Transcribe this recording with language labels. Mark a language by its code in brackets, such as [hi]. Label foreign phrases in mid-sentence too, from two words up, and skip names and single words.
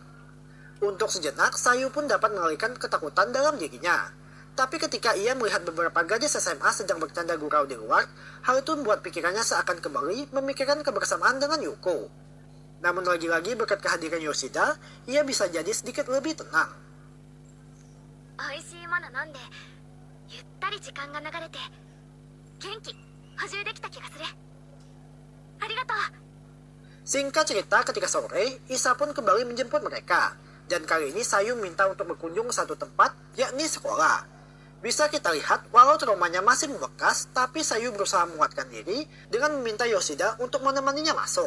[id] Untuk sejenak, Sayu pun dapat mengalihkan ketakutan dalam dirinya. Tapi ketika ia melihat beberapa gadis SMA sedang bercanda gurau di luar, hal itu membuat pikirannya seakan kembali memikirkan kebersamaan dengan Yuko. Namun lagi-lagi berkat kehadiran Yoshida, ia bisa jadi sedikit lebih tenang. [ja] 美味しいもの飲んでゆったり時間が流れて元気補充できた気がする。ありがとう。 [id] Singkat cerita, ketika sore, Isa pun kembali menjemput mereka. Dan kali ini Sayu minta untuk berkunjung ke satu tempat, yakni sekolah. Bisa kita lihat, walau traumanya masih membekas, tapi Sayu berusaha menguatkan diri dengan meminta Yoshida untuk menemaninya masuk.